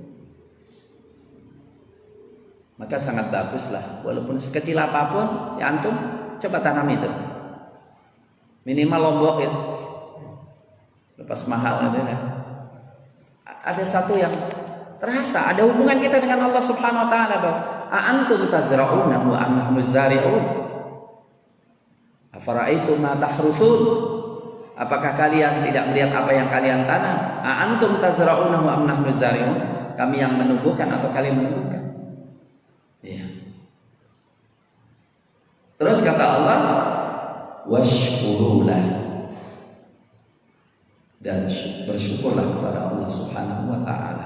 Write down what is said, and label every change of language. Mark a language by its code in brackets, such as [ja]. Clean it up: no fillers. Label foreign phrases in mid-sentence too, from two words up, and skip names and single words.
[id] Maka sangat baguslah, walaupun sekecil apapun, ya antum coba tanam itu. Minimal lombok itu. lepas mahal gitu ya. Ada satu yang terasa, ada hubungan kita dengan Allah [ar] سبحانه وتعالى, [id] bahwa [ar] أنتم تزرعونه أم نحن زارعون? أفرأيتم ما تحرثون? [id] Apakah kalian tidak melihat apa yang kalian tanam? [ar] أنتم تزرعونه أم نحن زارعون? [id] Kami yang menumbuhkan atau kalian menumbuhkan? Iya. Terus kata Allah, washkurulah, dan bersyukurlah kepada Allah [ar] سبحانه وتعالى.